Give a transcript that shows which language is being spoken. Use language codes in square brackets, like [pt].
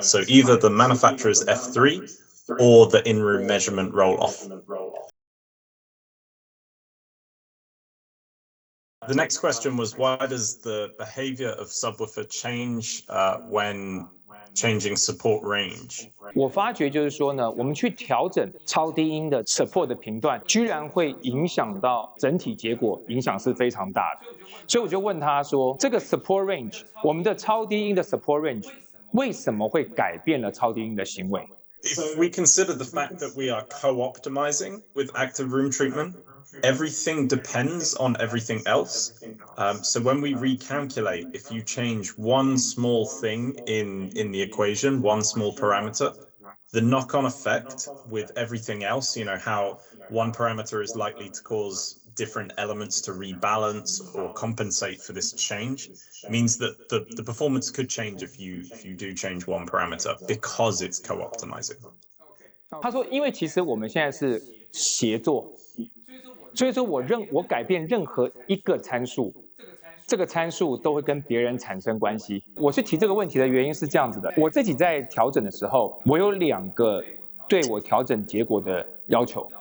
[en] So either the manufacturer's F3 or the in-room measurement roll-off. The next question was, why does the behavior of subwoofer change when changing support range? [zh] 我发觉就是说呢，我们去调整超低音的 support 的频段，居然会影响到整体结果，影响是非常大的。所以我就问他说，这个 support range， 我们的超低音的 support range 为什么会改变了超低音的行为？ [en] If we consider the fact that we are co-optimizing with active room treatment, everything depends on everything else. So when we recalculate, if you change one small thing in the equation, one small parameter, the knock-on effect with everything else, how one parameter is likely to cause different elements to rebalance or compensate for this change, means that the performance could change if you do change one parameter because it's co-optimizing. [zh] 他说，因为其实我们现在是协作，所以说我改变任何一个参数，这个参数都会跟别人产生关系。我去提这个问题的原因是这样子的，我自己在调整的时候，我有2个对我调整结果的要求。